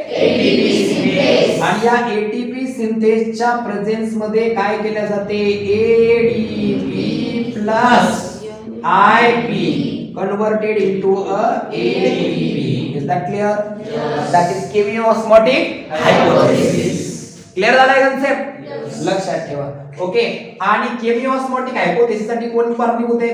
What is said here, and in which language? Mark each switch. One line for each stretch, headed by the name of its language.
Marathi: ATP synthase. आणि या ATP सिंथेसच्या presence मध्ये काय केल्या जाते?
English: ADP plus IP converted into a ADP. Is that clear? Yes. That is chemiosmotic hypothesis.
Marathi: Clear झालाय कन्सेप्ट? लक्षात ठेवा. ओके. आणि केमिओस्मोटिक हायपोथेसिस साठी कोण कारणीभूत आहे?